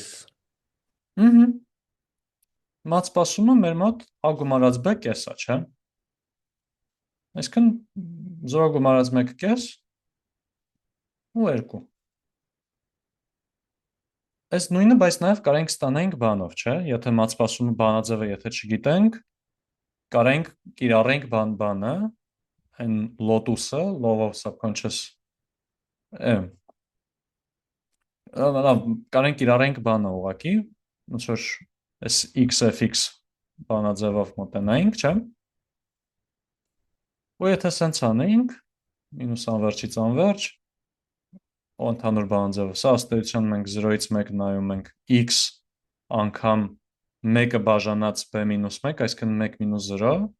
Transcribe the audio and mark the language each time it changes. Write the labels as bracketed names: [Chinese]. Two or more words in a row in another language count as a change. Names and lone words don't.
[Armenian] Ըհը։ Մաց սպասումը մեր մոտ A գումարած B կեսա, չէ՞։ Այսքան 0 գումարած 1 կես ու 2։ Այս նույնը, բայց նաև կարենք ստանայինք բանով, չէ՞։ Եթե մաց սպասումը բանաձևը եթե չգիտենք, կարենք կիրառենք բանը, այն lotus-ը, [English] law of subconscious [Armenian] կարենք կիրառենք բանը ուղղակի, ոնց որ այս x(f(x) բանաձևով մոտենայինք, չէ՞։ Ու եթե սենց անեինք, մինուս անվերջից անվերջ, ու ընդհանուր բանաձևը, սա ըստ էության մենք 0-ից 1 նայում ենք x անգամ 1-ը բաժանած b մինուս 1, այսինքն 1 մինուս 0,